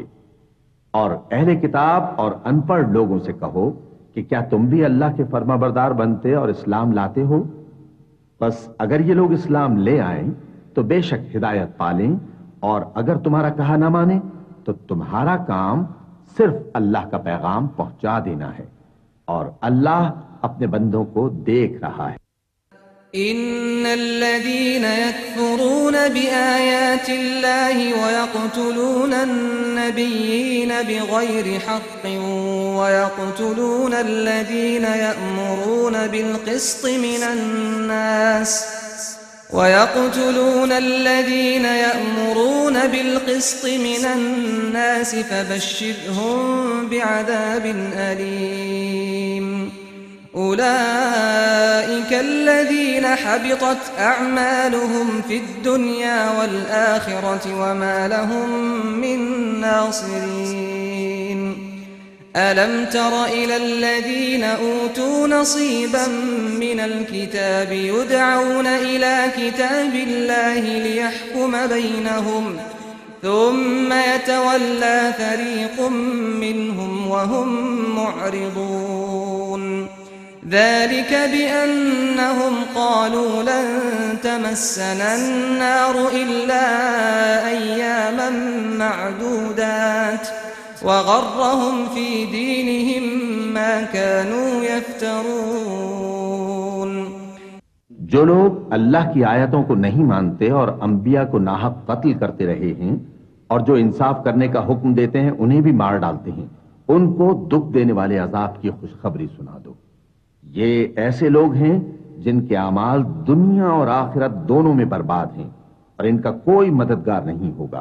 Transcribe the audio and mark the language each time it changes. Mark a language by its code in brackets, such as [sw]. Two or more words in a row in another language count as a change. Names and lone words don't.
[hi] और अहले किताब और अनपढ़ लोगों से कहो कि क्या तुम भी अल्लाह के फर्माबरदार बनते और इस्लाम लाते हो? बस अगर ये लोग इस्लाम ले आए तो बेशक हिदायत पालें, और अगर तुम्हारा कहा ना माने तो तुम्हारा काम सिर्फ अल्लाह का पैगाम पहुंचा देना है, और अल्लाह अपने बंदों को देख रहा है। [ar] إن الذين يكفرون بآيات الله ويقتلون النبيين بغير حق ويقتلون الذين يأمرون بالقسط من الناس فبشرهم بعذاب أليم. أولئك الذين حبطت أعمالهم في الدنيا والآخرة وما لهم من ناصرين. ألم تر إلى الذين أوتوا نصيبا من الكتاب يدعون إلى كتاب الله ليحكم بينهم ثم يتولى فريق منهم وهم معرضون. ذلك بأنهم قالوا لن تمسنا النار إلا أياما معدودات وغرهم في دينهم ما كانوا يفترون। [hi] जो लोग अल्लाह की आयतों को नहीं मानते और अंबिया को नाहक कत्ल करते रहे हैं, और जो इंसाफ करने का हुक्म देते हैं उन्हें भी मार डालते हैं, उनको दुख देने वाले अजाब की खुशखबरी सुना दो। ये ऐसे लोग हैं जिनके अमाल दुनिया और आखिरत दोनों में बर्बाद हैं, और इनका कोई मददगार नहीं होगा।